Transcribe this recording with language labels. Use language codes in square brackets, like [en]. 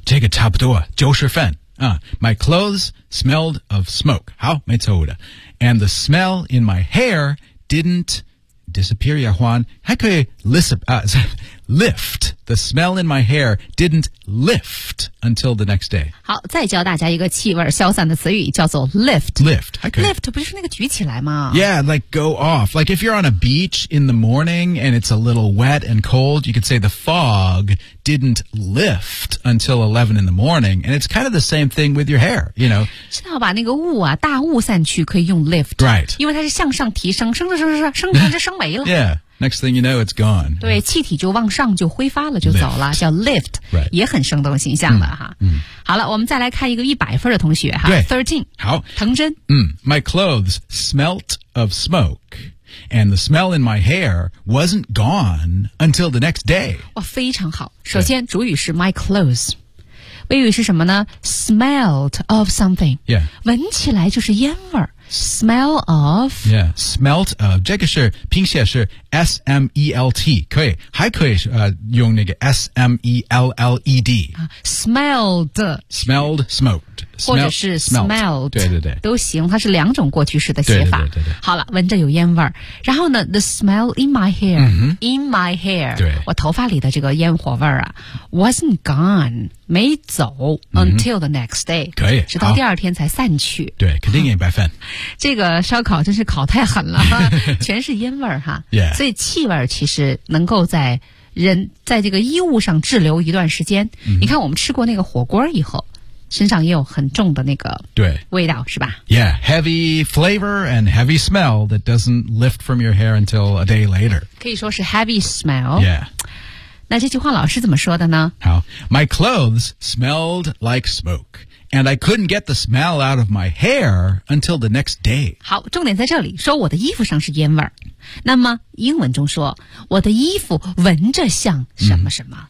[zh] 这个差不多就是饭。 [en] My clothes smelled of smoke. [zh] 好没错误的。 [en] And the smell in my hair didn't disappear, 亚欢。 [zh] 还可以 [en] lift. The smell in my hair didn't lift until the next day. [zh] 好，再教大家一个气味消散的词语，叫做 lift. [en] Lift, okay. [zh] Lift 不就是那个举起来吗 [en] ？Yeah, like go off. Like if you're on a beach in the morning and it's a little wet and cold, you could say the fog didn't lift until 11 in the morning. And it's kind of the same thing with your hair, you know. [zh] 是要把那个雾啊，大雾散去，可以用 lift. [en] Right. [zh] 因为它是向上提升，升着升着升着升没了。 [en] Yeah. Next thing you know, it's gone. [zh] 对，气体就往上就挥发了，就走了， [en] lift. 叫 lift,、 right. [zh] 也很生动形象了、嗯、哈、嗯。好了，我们再来看一个100分的同学哈，13。好，藤真。 [en] 嗯 ，My clothes smelt of smoke, and the smell in my hair wasn't gone until the next day. [zh] 哇，非常好。首先，主语是 my clothes。谓语是什么呢 ？ [en] Smelled of something. Yeah. [zh] 闻起来就是烟味儿。 [en] Smell of. Yeah. Smelt of. [zh] 这个是拼写是 [en] S-M-E-L-T. [zh] 可以。还可以、用那个 S-M-E-L-L-E-D.、 [en] Smelled. Smelled, smoked. [zh] 或者是 smelled. 对对对。都行。它是两种过去式的写法。对对 对, 对, 对。好了闻着有烟味儿。然后呢 [en] the smell in my hair.、 Mm-hmm. In my hair. [zh] 对。我头发里的这个烟火味儿啊 [en] wasn't gone. [zh] 没走 [en] until the next day [zh] 可以直到第二天才散去对肯定也白饭这个烧烤真是烤太狠了全是烟味儿哈、 [en] yeah. [zh] 所以气味其实能够在人在这个衣物上滞留一段时间、 mm-hmm. 你看我们吃过那个火锅以后身上也有很重的那个味道对是吧 [en] Yeah, heavy flavor and heavy smell that doesn't lift from your hair until a day later [zh] 可以说是 [en] heavy smell Yeah [zh] 那这句话老师怎么说的呢 [en] 好 My clothes smelled like smoke, and I couldn't get the smell out of my hair until the next day. [zh] 好重点在这里说我的衣服上是烟味儿。那么英文中说我的衣服闻着像什么什么。